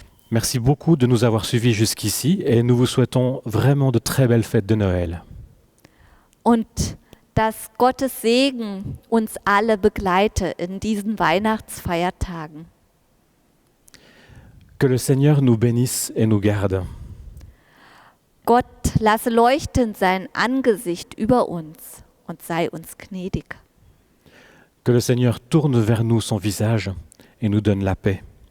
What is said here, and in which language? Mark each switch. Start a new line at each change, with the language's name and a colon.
French: Merci beaucoup de nous avoir suivis jusqu'ici et nous vous souhaitons vraiment de très belles fêtes de Noël.
German: Und dass Gottes Segen uns alle begleite in diesen Weihnachtsfeiertagen.
French: Que le Seigneur nous bénisse et nous garde.
German: Gott lasse leuchten sein Angesicht über uns und sei uns gnädig.
French: Que le Seigneur tourne vers nous son visage et nous donne la paix.